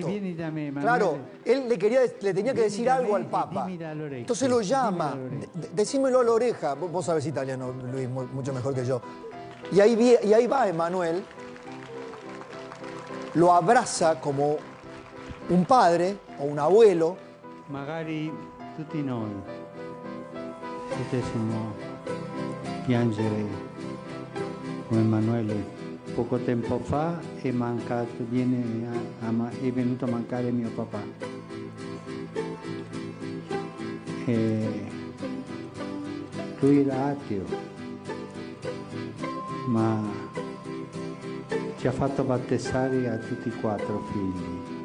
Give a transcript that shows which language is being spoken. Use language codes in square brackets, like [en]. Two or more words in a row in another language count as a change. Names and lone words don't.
[es] Claro, él le tenía que decir algo al Papa. Entonces lo llama, decímelo a la oreja. Vos sabés italiano, Luis, mucho mejor que yo. Y ahí va Emanuel, lo abraza como un padre o un abuelo. [it] Magari tutti noi potessimo piangere come Emanuele. Poco tempo fa è venuto a mancare mio papà. Lui era ateo, ma ci ha fatto battezzare a tutti e 4 figli.